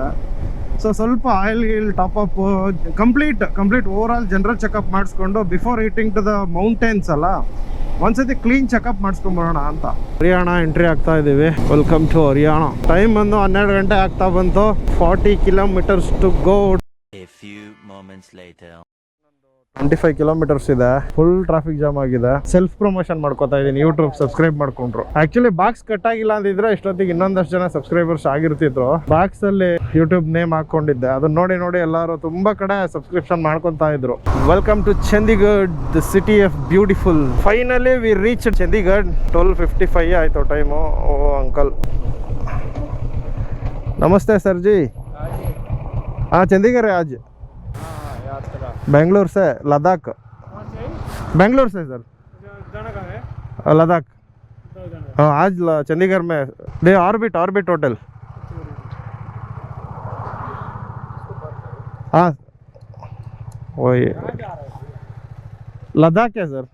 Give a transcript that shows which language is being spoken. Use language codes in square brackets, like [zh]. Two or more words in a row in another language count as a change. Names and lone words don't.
[kn] ಸೊ ಸ್ವಲ್ಪ [en] oil top-up complete over all general checkup [kn] ಮಾಡಿಸ್ಕೊಂಡು [en] before eating to the mountains [kn] ಅಲ್ಲ, ಒಂದ್ಸತಿ [en] clean checkup [kn] ಮಾಡಿಸ್ಕೊಂಬರೋಣ ಅಂತ. ಹರಿಯಾಣ ಎಂಟ್ರಿ ಆಗ್ತಾ ಇದ್ದೀವಿ. [en] welcome to Haryana. [kn] ಟೈಮ್ ಬಂದು 12 ಗಂಟೆ ಆಗ್ತಾ ಬಂತು. [en] 40 kilometers to go. A few moments later. [kn] 25 ಕಿಲೋಮೀಟರ್ಸ್ ಇದೆ. [en] full traffic jam [kn] ಆಗಿದೆ. [en] self promotion [kn] ಮಾಡ್ಕೋತಾ ಇದ್ದೀನಿ. ಯೂಟ್ಯೂಬ್ ಸಬ್ಸ್ಕ್ರೈಬ್ ಮಾಡ್ಕೊಂಡ್ರು. ಆಕ್ಚುಲಿ ಬಾಕ್ಸ್ ಕಟ್ ಆಗಿಲ್ಲ ಅಂದಿದ್ರೆ ಇಷ್ಟೊತ್ತಿಗೆ ಇನ್ನೊಂದಷ್ಟು ಜನ ಸಬ್ಸ್ಕ್ರೈಬರ್ಸ್ ಆಗಿರ್ತಿದ್ರು. ಬಾಕ್ಸ್ ಅಲ್ಲಿ ಯೂಟ್ಯೂಬ್ ನೇಮ್ ಹಾಕೊಂಡಿದ್ದೆ. ಅದನ್ನ ನೋಡಿ ಎಲ್ಲರೂ ತುಂಬಾ ಕಡೆ ಸಬ್ಸ್ಕ್ರಿಪ್ಷನ್ ಮಾಡ್ಕೊಂತಾ ಇದ್ರು. [en] welcome to Chandigarh, the city of beautiful. finally we reach Chandigarh. 12:55 [kn] ಆಯ್ತು ಟೈಮು. [hi] ओ अंकल नमस्ते सर जी. हाँ चंडीगढ़ है आज. बेंगलोर से लद्दाख. बेंगलोर से सर. लद्दाख. हाँ आज चंडीगढ़ में दे ऑर्बिट होटल. हाँ वही लद्दाख है सर.